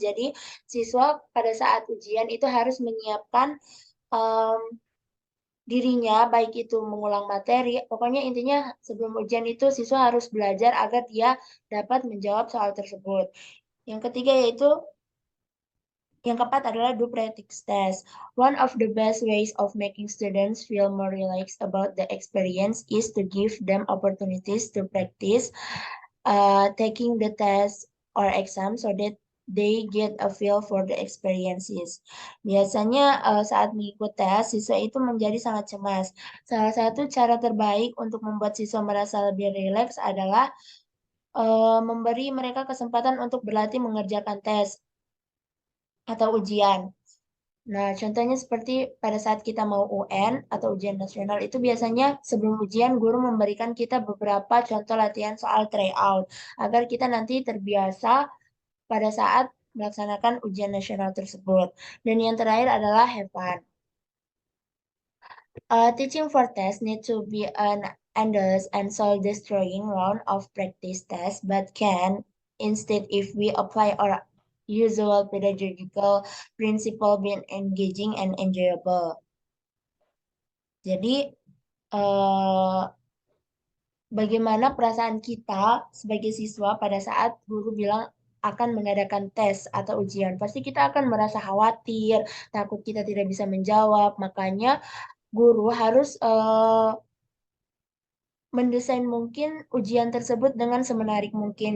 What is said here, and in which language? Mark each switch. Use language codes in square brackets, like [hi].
[id] Jadi siswa pada saat ujian itu harus menyiapkan em, dirinya, baik itu mengulang materi, pokoknya intinya sebelum ujian itu siswa harus belajar agar dia dapat menjawab soal tersebut. Yang ketiga yaitu yang keempat adalah [en] do practice test. One of the best ways of making students feel more relaxed about the experience is to give them opportunities to practice taking the test or exam so that they get a feel for the experiences. [id] Biasanya saat mengikuti tes, siswa itu menjadi sangat cemas. Salah satu cara terbaik untuk membuat siswa merasa lebih rileks adalah memberi mereka kesempatan untuk berlatih mengerjakan tes atau ujian. Nah, contohnya seperti pada saat kita mau UN atau ujian nasional itu biasanya sebelum ujian guru memberikan kita beberapa contoh latihan soal tryout agar kita nanti terbiasa pada saat melaksanakan ujian nasional tersebut. Dan yang terakhir adalah [en] have fun. Teaching for tests need to be an endless and soul-destroying round of practice tests, but can instead, if we apply our usual pedagogical principle, be engaging and enjoyable. [id] Jadi, bagaimana perasaan kita sebagai siswa pada saat guru bilang akan mengadakan tes atau ujian? Pasti kita akan merasa khawatir, takut kita tidak bisa menjawab. Makanya guru harus mendesain mungkin ujian tersebut dengan semenarik mungkin.